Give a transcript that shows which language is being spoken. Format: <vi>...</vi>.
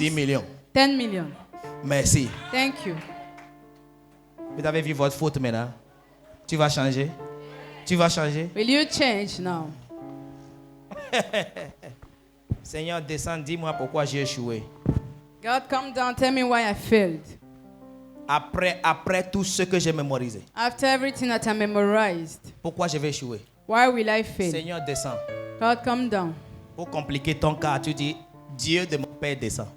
<fr>10 millions. 10 millions. Merci.</fr> <en>Thank you.</en> <fr>Vous avez vu votre faute maintenant. Tu vas changer. Tu vas changer.</fr> <en>Will you change now?</en> <fr>Seigneur, descends, dis-moi pourquoi j'ai échoué.</fr> <en>God, come down, tell me why I failed.</en> <fr>Après tout ce que j'ai mémorisé.</fr> <en>After everything that I memorized,</en> <fr>Pourquoi je vais échouer?</fr> <en>why will I fail?</en> <fr>Seigneur, descends.</fr> <en>God, come down.</en> <fr>Pour compliquer ton cas, tu dis, Dieu de mon Père descend.</fr>